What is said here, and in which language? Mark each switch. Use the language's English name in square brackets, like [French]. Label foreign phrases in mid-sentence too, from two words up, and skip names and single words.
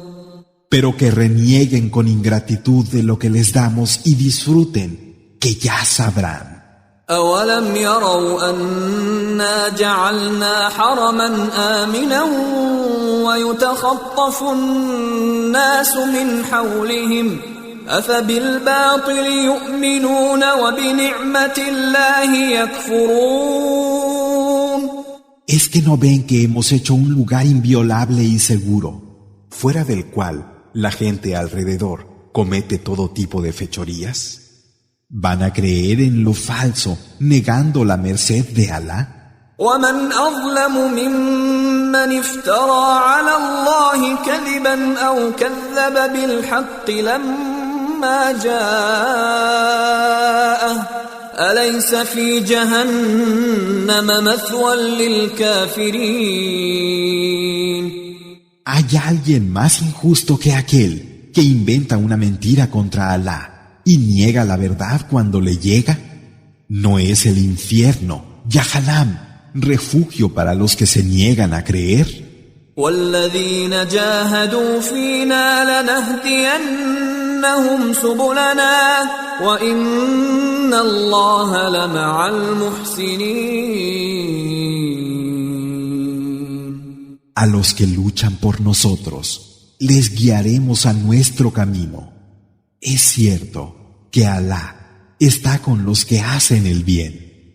[Spanish] Pero que renieguen con ingratitud de lo que les damos y disfruten, que ya sabrán. [Arabic] أَوَلَمْ يَرَوْا أَنَّا جَعَلْنَا حَرَمًا آمِنًا وَيُتَخَطَّفُ النَّاسُ مِنْ حَوْلِهِمْ أَفَبِالْبَاطِلِ يُؤْمِنُونَ وَبِنِعْمَةِ اللَّهِ يَكْفُرُونَ. [Spanish] ¿Es que no ven que hemos hecho un lugar inviolable y seguro, fuera del cual la gente alrededor comete todo tipo de fechorías? ¿Van a creer en lo falso, negando la merced de Alá? [Arabic] وَمَنْ أَظْلَمُ مِمَّنِ افْتَرَى عَلَى اللَّهِ كَذِبًا أَوْ كَذَّبَ بِالْحَقِّ لَمَّا جَاءَهُ أَلَيْسَ فِي جَهَنَّمَ مَثْوًى لِلْكَافِرِينَ. [Spanish] ¿Hay alguien más injusto que aquel que inventa una mentira contra Alá y niega la verdad cuando le llega? ¿No es el infierno, Yahanam, refugio para los que se niegan a creer. [Arabic] والذين جاهدوا فينا لنهدينهم سبلنا وإن الله لمع المحسنين. [Spanish] A los que luchan por nosotros, les guiaremos a nuestro camino. Es cierto que Alá está con los que hacen el bien.